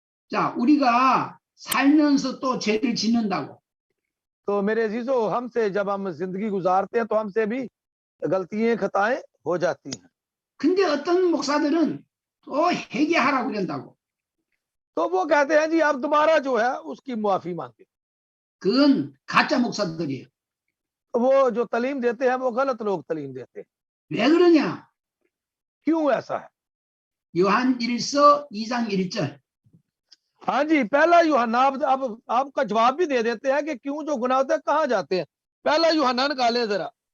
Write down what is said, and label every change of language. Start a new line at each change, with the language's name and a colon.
Korean: 자, 우리가 살면서 또 죄를 짓는다고.
Hindi: तो मेरे अजीजों, हमसे जब हम जिंदगी गुजारते हैं तो हमसे भी गलतियां, खताएं हो जाती हैं।
Korean: 근데 어떤 목사들은 또 회개하라고 그런다고.
Hindi: तो वो कहते हैं जी आप दोबारा जो है उसकी मुआफी मांगे।
Korean: 그건 가짜 목사들이에요.
Hindi: वो जो तालीम देते हैं वो गलत लोग तालीम देते हैं।
Korean: 왜 그러냐?
Hindi: क्यों ऐसा है?
Korean: 요한 1서 2장 1절.
Hindi: हाँ जी, पहला यूहन्ना, अब आपका जवाब भी दे देते हैं कि क्यों जो गुनाह होते हैं कहाँ जाते हैं। पहला यूहन्ना निकाले जरा।